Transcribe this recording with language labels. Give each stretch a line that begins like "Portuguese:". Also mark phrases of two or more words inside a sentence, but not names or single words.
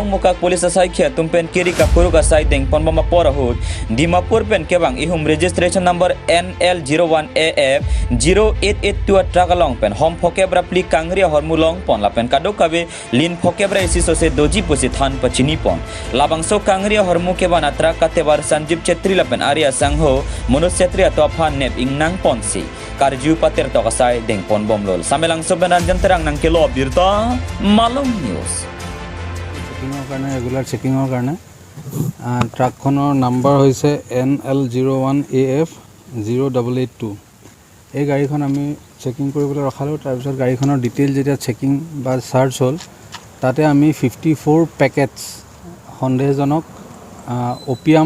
Karbi: mokak police asai khia tumpen kiri ka puru ka sai deng ponbama porahut Dimapur pen kebang ihum
English: registration number
Karbi: NL01AF 0882 tragalong pen hom phokebra pli kangria hormulong pon la pen kadok kabe lin phokebra isi sose doji posi than pachini pon labangso kangria hormu ke banatra katebar Sanjeev Chetri la pen Arya Sangho Manoj Chetri atophan nep ingnang ponsi Karju patir to kasai deng pon bomlol samelang sobenan janterang nang kilo birta Malong News
Assamese: চেকিঙৰ কাৰণে
English: regular checking
Assamese: কাৰণে ট্ৰাকখনৰ নাম্বাৰ হৈছে NL01AF 0882 এই গাড়ীখন আমি চেকিং কৰিবলৈ ৰখালোঁ তাৰপিছত গাড়ীখনৰ ডিটেইল যেতিয়া চেকিং বা চাৰ্জ হ'ল তাতে আমি 54 পেকেটছ সন্দেহজনক ওপিয়াম